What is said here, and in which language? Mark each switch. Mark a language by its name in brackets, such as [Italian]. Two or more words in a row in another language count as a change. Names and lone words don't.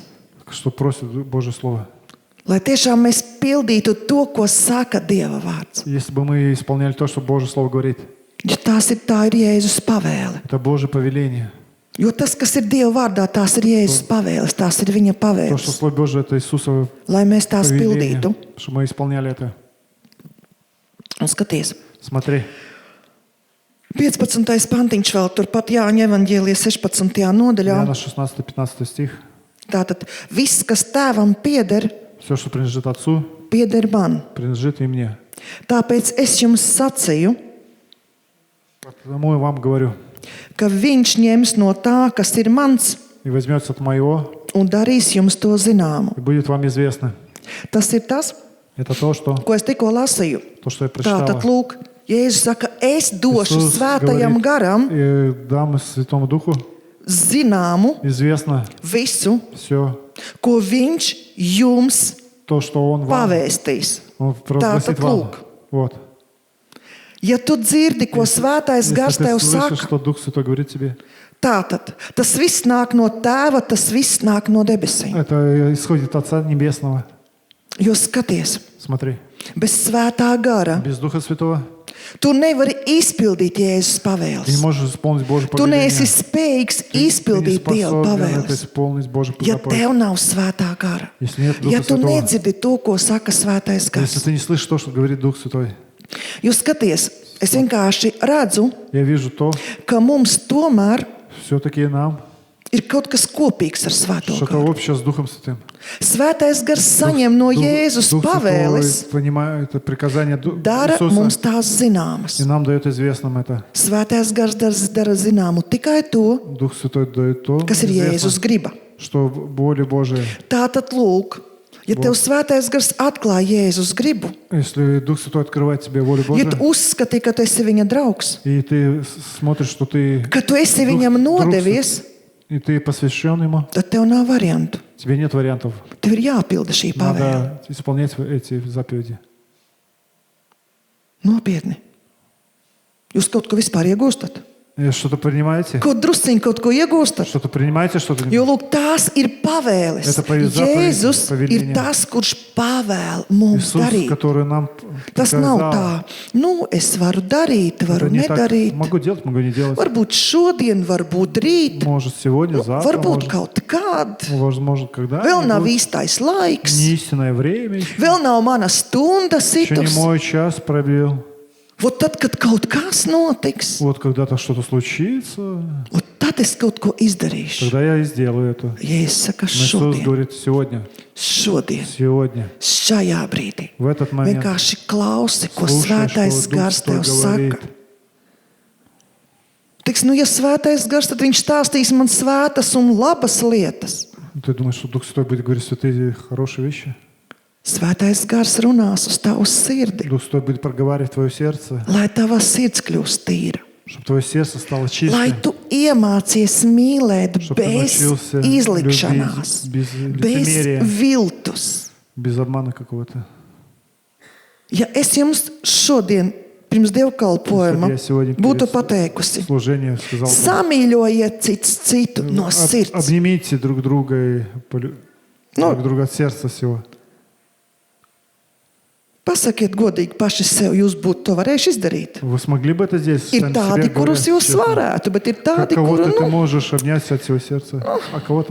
[Russian] что просит Божье Слово. [Latvian] Lai tiešām mēs pildītu to, ko saka Dieva vārds. [Russian] Если бы мы исполняли то, что Божье Слово говорит, [Latvian] Jo tā ir Jēzus pavēle. [Russian] это Божье повеление. [Latvian] Jo tas, kas ir Dieva vārdā, tās ir Jēzus pavēles, tās ir viņa [Russian] То, что [Latvian] pavēles, [Russian] Слово Божие, это Иисусово [Latvian] lai mēs tās [Russian] повеление, [Latvian] pildītu. [Russian] чтобы мы исполняли это. [Latvian] Un skaties, [Russian] Смотри, [Latvian] 15. pantiņš vēl turpat Jāņa evaņģēlijas 16. nodaļā. [Russian] Иоанна 16-15 стих. [Latvian] Tātad viss, kas tēvam pieder, [Russian] Все, что принадлежит Отцу, [Latvian] pieder man. [Russian] принадлежит и мне. [Latvian] Tāpēc es jums sacīju, [Russian] Потому я вам говорю, [Latvian] ka viņš ņems no tā, kas ir mans, [Russian] и возьмется от моего, [Latvian] un darīs jums to zināmu. [Russian] и будет вам известно. [Latvian] Tas ir tas, [Russian] Это то, что [Latvian] ko es tikko lasīju. [Russian] я прочитал. [Latvian] Tātad, lūk, Jēzus saka, es došu [Russian] Иисус [Latvian] svētajam [Russian] говорит, [Latvian] garam [Russian] и дам Святому Духу [Latvian] zināmu [Russian] известно [Latvian] visu, [Russian] все, [Latvian] ko viņš jums [Russian] то, что Он вам, [Latvian] pavēstīs. [Russian] Он провозгласит [Latvian] Tātad, [Russian] вам. [Latvian] lūk, [Russian] Вот. [Latvian] ja tu dzirdi, ko svētais [Russian] Если [Latvian] gars [Russian] ты [Latvian] tev [Russian] слышишь, [Latvian] saka, [Russian] что Дух Святой говорит тебе, [Latvian] tātad tas viss nāk no tēva, tas viss nāk no debesīm. [Russian] это исходит от Отца Небесного. [Latvian] Jo skaties, [Russian] Смотри, [Latvian] bez svētā gara [Russian] без Духа Святого [Latvian] tu nevari izpildīt Jēzus [Russian] ты не [Latvian] pavēles. [Russian] можешь исполнить Божье [Latvian] Tu neesi [Russian] повеление. [Latvian] spējīgs [Russian] Ты не [Latvian] izpildīt Dieva [Russian] способен это [Latvian] pavēles. [Russian] исполнить Божье [Latvian] Ja [Russian] заповедь. [Latvian] tev nav svētā gara, [Russian] Если нет Духа [Latvian] ja tu [Russian] Святого, [Latvian] nedzirdi to, ko saka svētais [Russian] если [Latvian] gars. [Russian] ты не слышишь то, что говорит Дух Святой, [Latvian] Jūs skaties, es vienkārši redzu, [Russian] я вижу то, [Latvian] ka mums tomēr [Russian] все-таки нам [Latvian] ir kaut kas kopīgs ar svēto [Russian] что-то [Latvian] garu. [Russian] общее с Духом Святым. [Latvian] Svētais gars saņem no Jēzus [Russian] Дух [Latvian] pavēles, [Russian] Святой понимает это приказание [Latvian] dara mums [Russian] Иисуса, [Latvian] tās zināmas. [Russian] и нам дает известным это. [Latvian] Svētais gars dara zināmu tikai to, [Russian] Дух Святой дает то, [Latvian] kas ir Jēzus [Russian] известно, [Latvian] griba. [Russian] что воля Божия. [Latvian] Tātad, lūk, ja tev svētais gars atklāja Jēzus gribu, [Russian] Если Дух Святой открывает тебе волю [Latvian] ja [Russian] Божию, [Latvian] tu uzskati, ka tu esi viņa draugs, [Russian] и ты смотришь, что ты [Latvian] ka tu esi viņam nodevies, [Russian] и ты посвящен Ему, [Latvian] tad tev nav variantu. [Russian] тебе нет вариантов. [Latvian] Tev ir jāpilda šī pavēle. [Russian] Надо исполнять эти заповеди. [Latvian] Nopietni. Jūs kaut ko vispār iegūstat? [Russian] Что-то принимаете? [Latvian] Kaut drusciņi kaut ko iegūstat? [Russian] Что-то принимаете, что-то [Latvian] Jo, lūk, tās ir pavēles. [Russian] Это заповедь, [Latvian] Jēzus ir [Russian] повеление. [Latvian] tas, kurš pavēl mums [Russian] Иисус, [Latvian] darīt. [Russian] который нам [Latvian] Tas nav [Russian] приказал. [Latvian] tā, nu, es varu darīt, [Russian] Это [Latvian] varu [Russian] не так. [Latvian] nedarīt. [Russian] Могу делать, могу не делать. [Latvian] Varbūt šodien, varbūt rīt, [Russian] Может, сегодня, завтра, [Latvian] varbūt [Russian] может, [Latvian] kaut kad. [Russian] возможно, когда. [Latvian] Vēl nav īstais laiks, [Russian] Не истинное время еще. [Latvian] vēl nav mana stunda [Russian] Еще не [Latvian] situs. [Russian] мой час пробил. [Latvian] Vot tad, kad kaut kas notiks, [Russian] Вот когда-то что-то случится, [Latvian] vot tad es kaut ko izdarīšu. [Russian] тогда я и сделаю это. [Latvian] Ja es saku [Russian] Но Иисус [Latvian] šodien, [Russian] говорит сегодня, сегодня, [Latvian] šajā brīdī, [Russian] в этот момент. [Latvian] vienkārši klausi, ko [Russian] Слушай, [Latvian] svētais [Russian] что Дух [Latvian] gars [Russian] Святой [Latvian] tev saka. [Russian] говорит. [Latvian] Tiks, nu, ja svētais gars, tad viņš stāstīs man svētas un labas lietas. [Russian] Ты думаешь, что Дух Святой будет говорить святые хорошие вещи? [Latvian] Svētais gars runās uz tavu sirdi, [Russian] Дух Святой будет проговаривать твое сердце, [Latvian] lai tava sirds kļūst tīra. [Russian] чтобы твое сердце стало [Latvian] Lai [Russian] чистым, [Latvian] tu iemācies mīlēt [Russian] чтобы ты [Latvian] bez [Russian] научился [Latvian] izlikšanās, [Russian] любить без [Latvian] bez [Russian] лицемерия, [Latvian] viltus. [Russian] без обмана какого-то. [Latvian] Ja es jums šodien, pirms dievkalpojuma, [Russian] Я сегодня [Latvian] būtu [Russian] перед [Latvian] pateikusi, [Russian] служением сказал, [Latvian] samīļojiet cits citu no sirds. [Russian] обнимите друг друга и Ну, друг друга от сердца всего. [Latvian] Pasakiet godīgi paši sev, jūs būtu to varējuši izdarīt. [Russian] Вы смогли бы это здесь [Latvian] Ir [Russian] сами [Latvian] tādi, [Russian] себе [Latvian] kurus [Russian] говоря, [Latvian] jūs [Russian] честно? [Latvian] varētu, bet ir tādi, [Russian] Кого-то [Latvian] kuru, [Russian] ты [Latvian] nu, [Russian] можешь обнять от всего сердца, а кого-то